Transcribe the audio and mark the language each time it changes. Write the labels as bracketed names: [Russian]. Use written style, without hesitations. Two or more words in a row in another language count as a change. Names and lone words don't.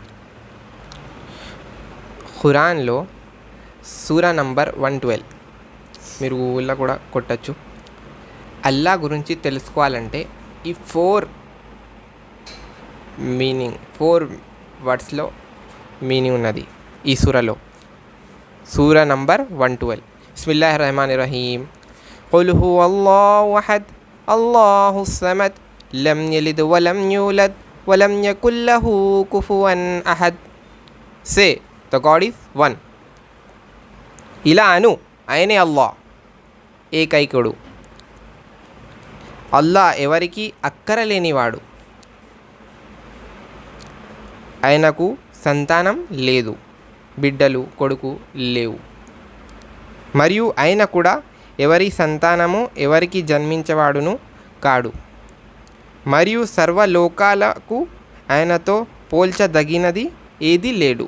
[Telugu] ఖురాన్లో సూరా నంబర్ 112 మీరు గూగుల్లో కూడా కొట్టచ్చు. అల్లా గురించి తెలుసుకోవాలంటే ఈ 4 [English] words meaning [Telugu] ఉన్నది ఈ సూరాలో. సూరా నంబర్ 112. [Arabic] بسم الله الرحمن الرحيم. قل هو الله أحد الله الصمد لم يلد ولم يولد ولم يكن له كفوا أحد. [English] Say the God is one. [Telugu] ఇలా అను, ఆయనే అల్లా, ఏకైకుడు. అల్లా ఎవరికి అక్కరలేనివాడు, ఆయనకు సంతానం లేదు, బిడ్డలు కొడుకు లేవు, మరియు ఆయన కూడా ఎవరి సంతానము ఎవరికి జన్మించేవాడును కాడు, మరియు సర్వలోకాలకు ఆయనతో పోల్చదగినది ఏది లేడు.